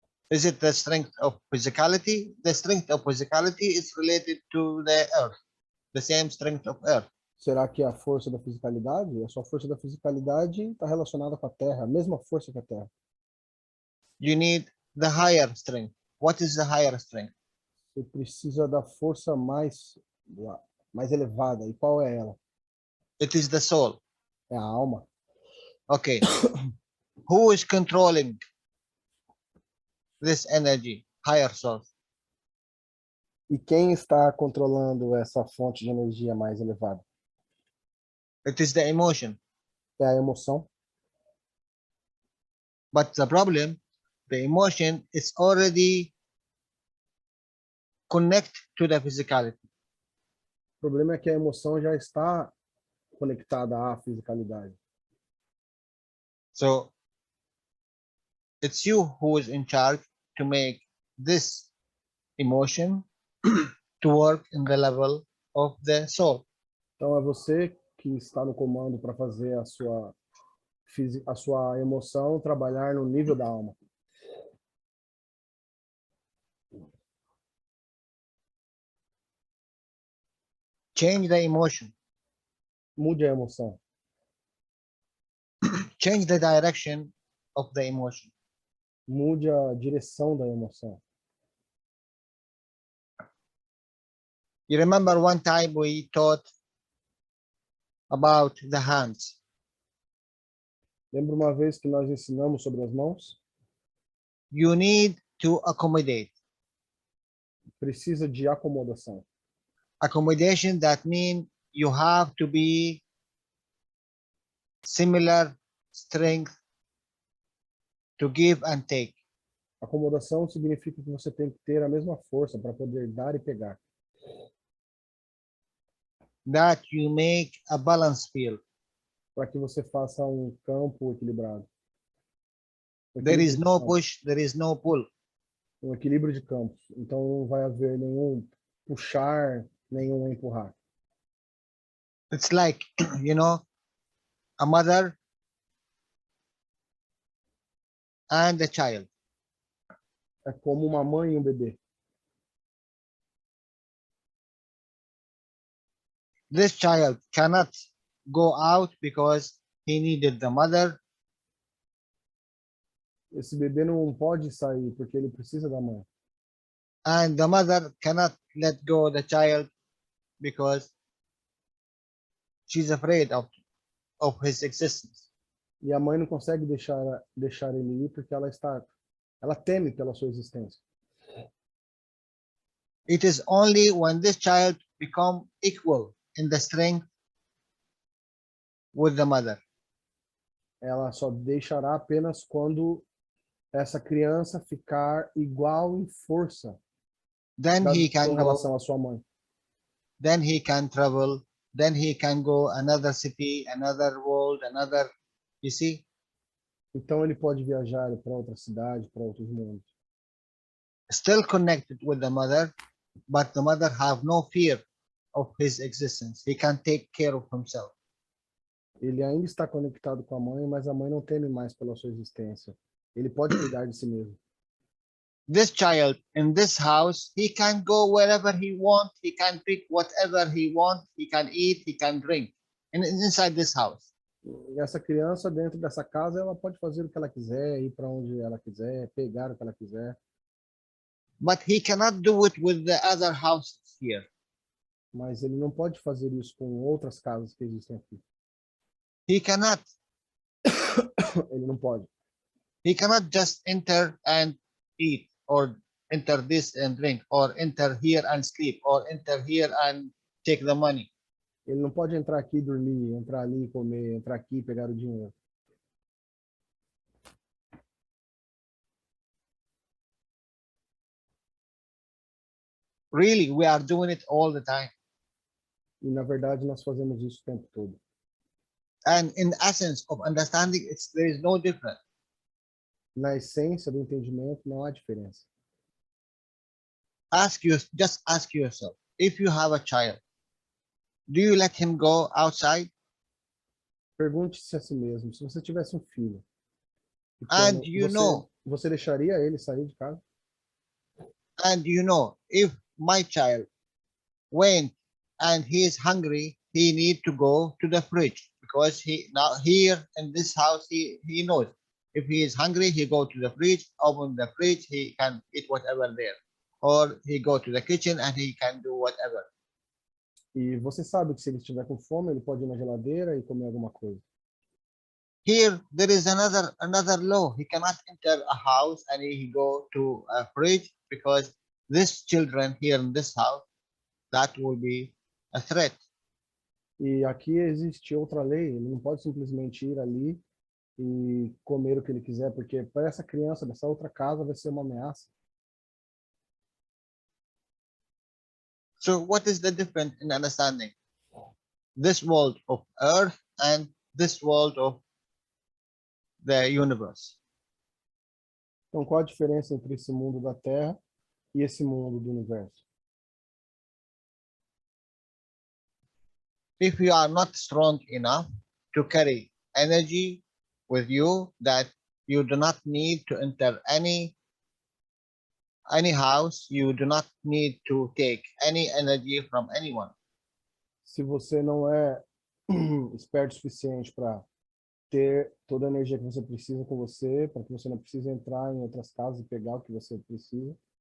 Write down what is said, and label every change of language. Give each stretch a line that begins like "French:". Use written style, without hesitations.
English: Is it the strength of physicality? The strength of physicality is related to the earth, the same strength of earth.
Portuguese: Será que é a força da fisicalidade? A sua força da fisicalidade está relacionada com a Terra, a mesma força que a Terra.
English: You need the higher strength. What is the higher strength?
Portuguese: Você precisa da força mais elevada. E qual é ela?
English: It is the soul.
Portuguese: É a alma.
English: Okay. Who is controlling this energy? Higher source.
Portuguese: E quem está controlando essa fonte de energia mais elevada?
English: It is the emotion.
Portuguese: É a emoção.
English: But the problem, the emotion is already connected to the physicality.
Portuguese: O problema é que a emoção já está conectada à fisicalidade.
English: So it's you who is in charge to make this emotion to work in the level of the soul.
Portuguese: Então é você que está no comando para fazer a sua emoção trabalhar no nível da alma.
English: Change the emotion.
Portuguese: Mude a emoção.
English: Change the direction of the emotion.
Portuguese: Mude a direção da emoção.
English: You remember one time we taught about the hands.
Portuguese: Lembra uma vez que nós ensinamos sobre as mãos?
English: You need to accommodate.
Portuguese: Precisa de acomodação.
English: Accommodation, that means you have to be similar strength to give and take.
Portuguese: Acomodação significa que você tem que ter a mesma força para poder dar e pegar.
English: That you make a balance field.
Portuguese: Para que você faça um campo equilibrado.
English: There is no push, there is no pull.
Portuguese: Um equilíbrio de campos. Então não vai haver nenhum puxar, nenhum empurrar.
English: It's like, you know, a mother and a child.
Portuguese: É como uma mãe e um bebê.
English: This child cannot go out because he needed the mother.
Portuguese: Esse bebê não pode sair porque ele precisa da mãe.
English: And the mother cannot let go the child because she's afraid of his existence.
Portuguese: E a mãe não consegue deixar ele ir porque ela teme pela sua existência.
English: It is only when this child become equal in the strength with the mother.
Portuguese: Ela só deixará apenas quando essa criança ficar igual em força
English: Then he
Portuguese: com
English: can
Portuguese: relação
English: go,
Portuguese: à sua mãe.
English: then he can travel, then he can go another city, another world, another, you see?
Portuguese: Então ele pode viajar para outra cidade, para outros mundos.
English: Still connected with the mother, but the mother have no fear of his existence. He can take care of himself.
Portuguese: Ele ainda está conectado com a mãe, mas a mãe não teme mais pela sua existência. Ele pode cuidar de si mesmo.
English: This child in this house, he can go wherever he wants, he can pick whatever he wants, he can eat, he can drink, and inside this house.
Portuguese: E essa criança dentro dessa casa, ela pode fazer o que ela quiser, ir para onde ela quiser, pegar o que ela quiser.
English: But he cannot do it with the other houses here.
Portuguese: Mas ele não pode fazer isso com outras casas que existem aqui.
English: He cannot.
Portuguese: Ele não pode.
English: He cannot just enter and eat, or enter this and drink, or enter here and sleep, or enter here and take the money.
Portuguese: Ele não pode entrar aqui e dormir, entrar ali e comer, entrar aqui e pegar o dinheiro.
English: Really, we are doing it all the time.
Portuguese: E, na verdade, nós fazemos isso o tempo todo.
English: And in the essence of understanding, there is no difference.
Portuguese: Na essência do entendimento, não há diferença.
English: Just ask yourself, if you have a child, do you let him go outside?
Portuguese: Pergunte-se a si mesmo, se você tivesse um filho,
English: And
Portuguese: pequeno, você deixaria ele sair de casa?
English: And if my child went and he is hungry, he need to go to the fridge, because now here in this house, he knows if he is hungry, he go to the fridge, open the fridge, he can eat whatever there, or he go to the kitchen and he can do whatever.
Portuguese: E você sabe que se ele estiver com fome, ele pode ir na geladeira e comer alguma coisa.
English: Here there is another law. He cannot enter a house and he go to a fridge, because these children here in this house, that will be a threat.
Portuguese: E aqui existe outra lei, ele não pode simplesmente ir ali e comer o que ele quiser, porque para essa criança dessa outra casa vai ser uma ameaça.
English: So what is the difference in understanding this world of earth and this world of the universe?
Portuguese: Então, qual a diferença entre esse mundo da Terra e esse mundo do universo?
English: If you are not strong enough to carry energy with you, that you do not need to enter any house, you do not need to take any energy from anyone.
Portuguese: Se você não é esperto o suficiente para ter toda a energia que você precisa com você, para que você não precise entrar em outras casas e pegar o que você precisa.